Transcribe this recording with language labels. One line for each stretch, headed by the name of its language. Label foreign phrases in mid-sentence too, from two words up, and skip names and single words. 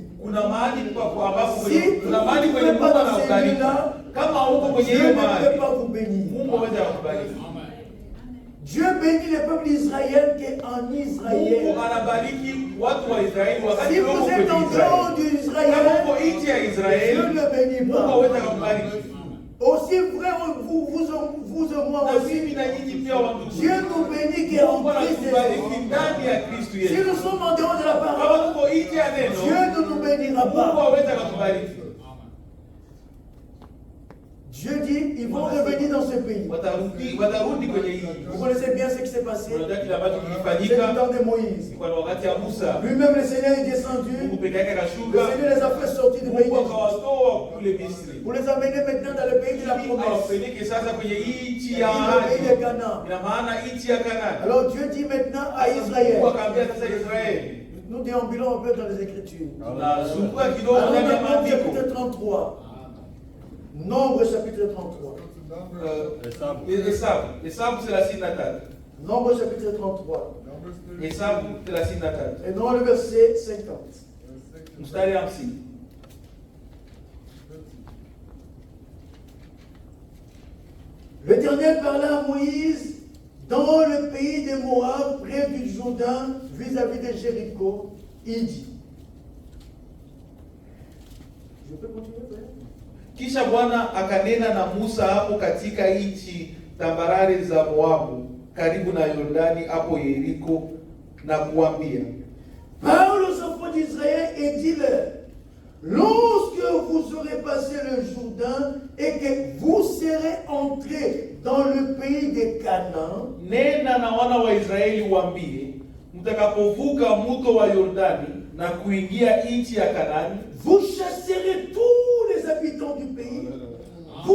Swahili: Kuna mahali kwa ambapo
French: Si
Swahili: kuna mahali kwenye
French: vous ne
Swahili: Mungu
French: pas dans ces
Swahili: anakubariki.
French: lieux-là,
Swahili: Kama huko kwenye
French: Dieu
Swahili: hiyo
French: ne peut
Swahili: mahali,
French: pas vous bénir.
Swahili: Mungu hawezi kukubariki.
French: Dieu bénit le peuple d'Israël qui est en Israël.
Swahili: Mungu anabariki watu wa Israeli wakati
French: Si
Swahili: wako
French: vous
Swahili: kwenye
French: êtes en
Swahili: Israeli.
French: dehors
Swahili: Kama
French: d'Israël,
Swahili: uko nchi ya
French: Dieu
Swahili: Israeli,
French: ne bénit
Swahili: Mungu
French: pas.
Swahili: hawezi kukubariki.
French: Aussi vrai vous et moi
Swahili: Na
French: aussi,
Swahili: mimi na nyinyi pia wandugu.
French: Dieu nous bénit qui est en
Swahili: Mungu Christ anatubariki Jésus. ndani ya Kristo
French: Si
Swahili: Yesu.
French: nous sommes en dehors de la
Swahili: Kama
French: parole,
Swahili: tuko nje ya neno,
French: Dieu ne nous bénira
Swahili: Mungu
French: pas.
Swahili: hawezi kukubariki.
French: Dieu dit, ils vont revenir dans ce pays.
Swahili: Watarudi kwenye hii.
French: Vous connaissez bien ce qui s'est passé.
Swahili: Unajua kile ambacho
French: C'est le
Swahili: kilifanyika
French: temps de Moïse.
Swahili: kwa wakati ya Musa.
French: Lui-même, le Seigneur est
Swahili: Mungu
French: descendu.
Swahili: peke yake
French: Le
Swahili: akashuka.
French: Seigneur les a fait sortir du pays
Swahili: Mungu
French: d'Égypte
Swahili: akawatoa kule Misri.
French: pour les amener maintenant dans le pays de la
Swahili: Ili
French: promesse,
Swahili: awapeleke sasa kwenye hii nchi ya
French: le pays de
Swahili: ahadi. Canaan. Ina maana nchi ya Kanaani.
French: Alors Dieu dit maintenant à Israël,
Swahili: Mungu akaambia sasa Israeli.
French: nous déambulons un peu dans les Écritures.
Swahili: Tunazunguka kidogo
French: Alors
Swahili: ndani ya
French: Nombre
Swahili: maandiko.
French: chapitre 33. Nombre chapitre 33.
Swahili: Hesabu 33.
French: Nombre chapitre 33.
Swahili: Hesabu 33.
French: Et non le verset 50.
Swahili: Mstari 50.
French: L'Éternel parla à Moïse dans le pays des Moab, près du Jourdain, vis-à-vis de Jéricho. Il dit. Je peux continuer, frère?
Swahili: Kisha Bwana akanena na Musa hapo katika nchi tambarare za Moabu karibu na Yordani hapo Yeriko na kuambia,
French: Parle aux enfants d'Israël et dis-leur, lorsque vous aurez passé le Jourdain et que vous serez entrés dans le pays de Canaan,
Swahili: nena na wana wa Israeli waambie, mtakapovuka mto wa Yordani na kuingia nchi ya Kanaani,
French: vous chasserez tous les habitants du pays